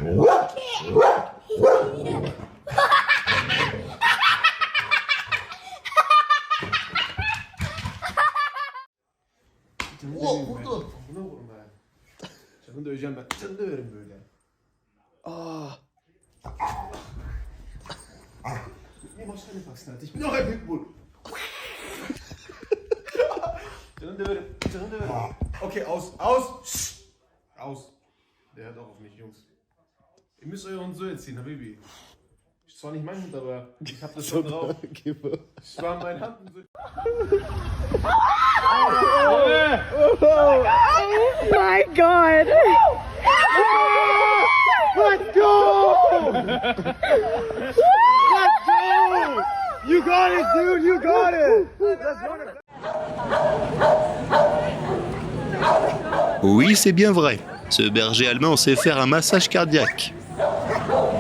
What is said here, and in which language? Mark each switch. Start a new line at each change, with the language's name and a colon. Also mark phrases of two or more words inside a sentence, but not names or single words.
Turkish: Wow, burada. Buna vurun be. Canını döveceğim ben. Canını döverim böyle.
German: Nee, mach keine Faxen, Alter. Ich bin doch ein Pitbull.
Turkish: Canını döverim. Canını döverim.
German: Okay, aus. Aus. Aus. Der hört auch auf mich, Jungs. Ihr müsst euren so erziehen, Habibi. Ist zwar nicht mein Hund, aber ich hab das schon drauf. Ich war in meinen Händen so.
English: Oh my god. Let's go! Let's go! You got it, dude! You got it!
French: Oui, c'est bien vrai. Ce berger allemand sait faire un massage cardiaque.